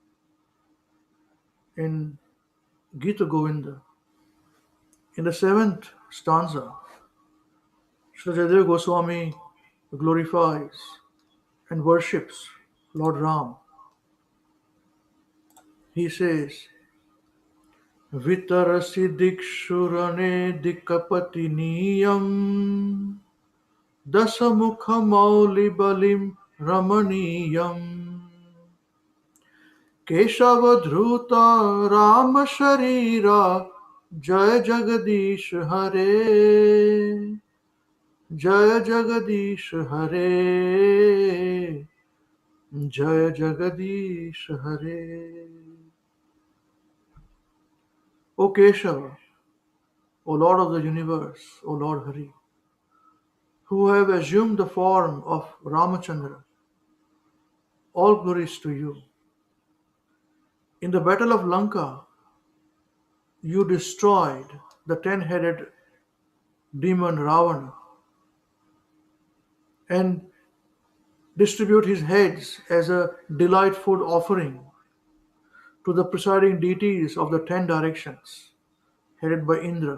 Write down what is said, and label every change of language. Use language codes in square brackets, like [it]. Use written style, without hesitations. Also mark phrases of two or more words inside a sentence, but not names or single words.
[en] in Gita Govinda, in the seventh stanza, Srila Jayadev Goswami glorifies and worships Lord Ram. He says, [sa] वितरसि दिक्षुरणे दिकपतिनियम् दशमुख मौलि बलिम् रमणीयम् केशवधृत राम शरीर जय जगदीश हरे जय जगदीश हरे जय जगदीश हरे. [en] O Keshava, O Lord of the universe, O Lord Hari, who have assumed the form of Ramachandra, all glories to you. In the battle of Lanka, you destroyed the 10-headed demon Ravana and distribute his heads as a delightful offering to the presiding deities of the 10 directions, headed by Indra.